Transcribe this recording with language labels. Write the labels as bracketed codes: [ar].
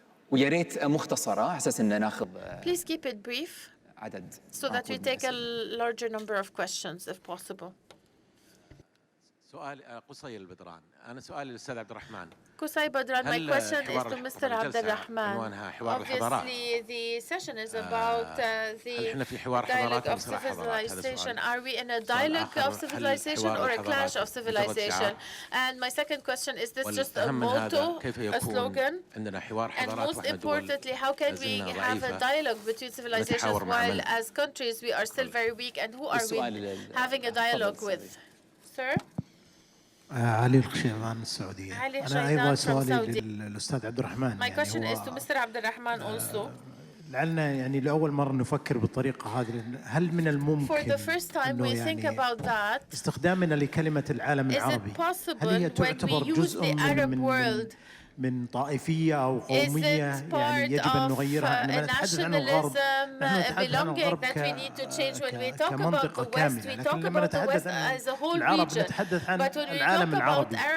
[ar] ويا ريت مختصرة على أساس إن ناخذ [en] Please keep it brief [ar] عدد [en] so that we take a larger number of questions if possible. [ar] سؤال قصي البدران. أنا سؤالي للأستاذ عبد الرحمن. [en] Qusay Badran, my question is to Mr. Abdurrahman. Obviously, the session is about the dialogue of civilization. Are we in a dialogue of civilization or a clash of civilization? And my second question, is this just a motto, a slogan? And most importantly, how can we have a dialogue between civilizations while as countries we are still very weak, and who are we having a dialogue with? Sir? [ar] علي الخشيمان السعودية. أنا أيضا سؤالي للأستاذ عبد الرحمن. [en] My question is to Mr. Abdurrahman also. [ar] لعلنا يعني لأول مرة نفكر بالطريقة هذه. هل من الممكن [en] For the first time we think about that, [ar] استخدامنا لكلمة العالم العربي هل هي تعتبر جزء من طائفية أو قومية يعني يجب أن نغيرها؟ عندما نتحدث عن الغرب نحن نتحدث عن الغرب كمنطقة كاملة، لكن لما نتحدث عن العرب نتحدث عن العالم العربي.